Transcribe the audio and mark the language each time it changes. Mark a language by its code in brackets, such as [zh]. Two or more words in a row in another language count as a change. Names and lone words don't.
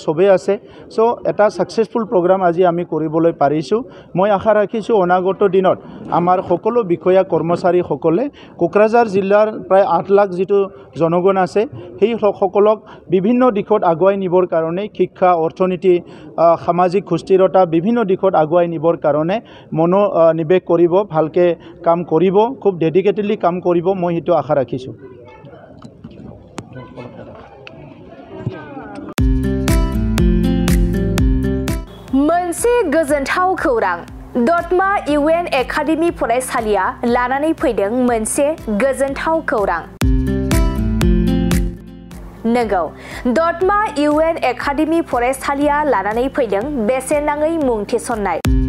[as] সবেই আছে সো এটা [en] successful program [as] আজি আমি কৰিবলৈ পাৰিছোঁ মই আশা ৰাখিছোঁ অনাগত দিনত আমাৰ সকলো বিষয়া কৰ্মচাৰী সকলে কোকৰাঝাৰ জিলাৰ প্ৰায় 8 লাখ যিটো জনগণ আছে সেই সকলক বিভিন্ন দিশত আগুৱাই নিবৰ কাৰণে শিক্ষা অৰ্থনীতি সামাজিক সুস্থিৰতা বিভিন্ন দিশত আগুৱাই নিবৰ কাৰণে মনোনিৱেশ কৰিব ভালকে কাম কৰিব খুব ডেডিকেটেডলি কাম কৰিব মই হেতু আশা ৰাখিছোঁ [brx] मोनसे गोजोनथाव खौरां दतमा इउएन एकाडेमी फरायसालिया लानानै फैदों मोनसे गोजोनथाव खौरां नंगौ दतमा इउएन एकाडेमी फरायसालिया लानानै फैदों बेसेन नाङै मुं थिसननाय